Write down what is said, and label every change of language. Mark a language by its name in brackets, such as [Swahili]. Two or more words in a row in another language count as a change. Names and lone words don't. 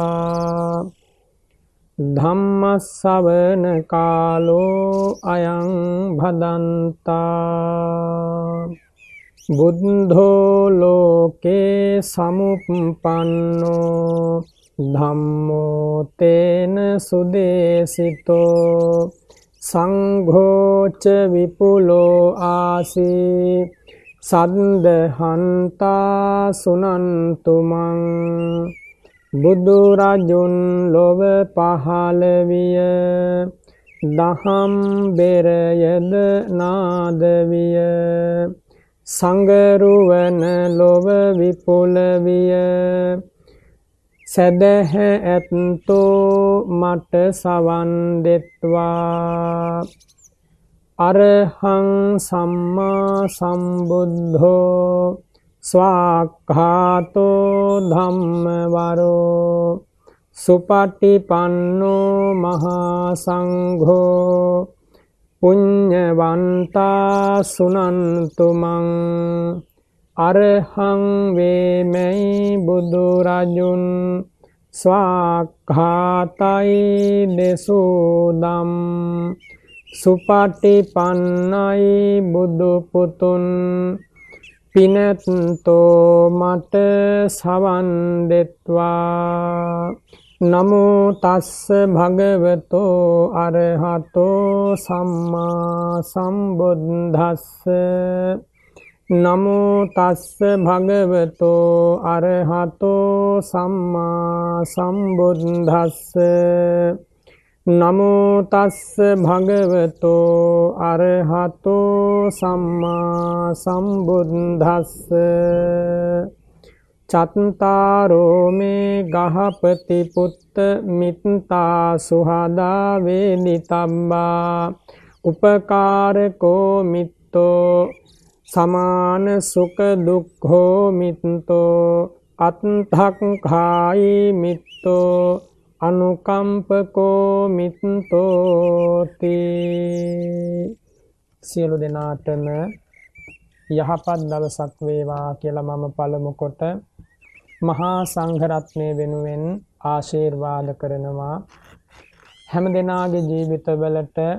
[Pali] धम्मश्रवण कालो अयं भदन्ता बुद्धो लोके समुपन्नो धम्मो तेन सुदेशितो संघो च विपुलो आसी सद्दहन्ता सुनन्तु मं [Sinhala] බුදුරජුන් ලොව පහළ විය දහම් බෙරයද නාද විය සංගරුවන ලොව විපුල විය සදහ ඇත්තෝ මට සවන් දෙත්වා [Pali] අරහං සම්මා සම්බුද්ධෝ ස්වාක්ඛාතෝ ධම්මවරෝ සුපටිපන්නෝ මහා සංඝෝ පුඤ්ඤවන්තා සුනන්තු මං [Sinhala] අරහං වේමයි බුදුරජුන් ස්වාක්ඛාතයි දෙසුදම් සුපටිපන්නයි බුදු පුතුන් පිනත්තෝ මට සවන් දෙත්වා [Pali] නමෝ තස්ස භගවතෝ අරහතෝ සම්මා සම්බුද්දස්ස නමෝ තස්ස භගවතෝ අරහතෝ සම්මා සම්බුද්දස්ස නමෝ තස්ස භගවතෝ අරහතෝ සම්මා සම්බුද්දස්ස චත්තාරෝ මේ ගහපති පුත්ත මිත්තා සුහදා වේදිතබ්බා උපකාරකෝ මිත්තෝ සමාන සුඛ දුක්ඛෝ මිත්තෝ අත්ථක්ඛායි මිත්තෝ අනුකම්පකෝ මිත්තෝති [Sinhala] සියලු දෙනාටම යහපත් දවසක් වේවා කියලා මම පළමු කොට මහා සංඝ රත්නය වෙනුවෙන් ආශිර්වාද කරනවා හැම දෙනාගේ ජීවිතවලට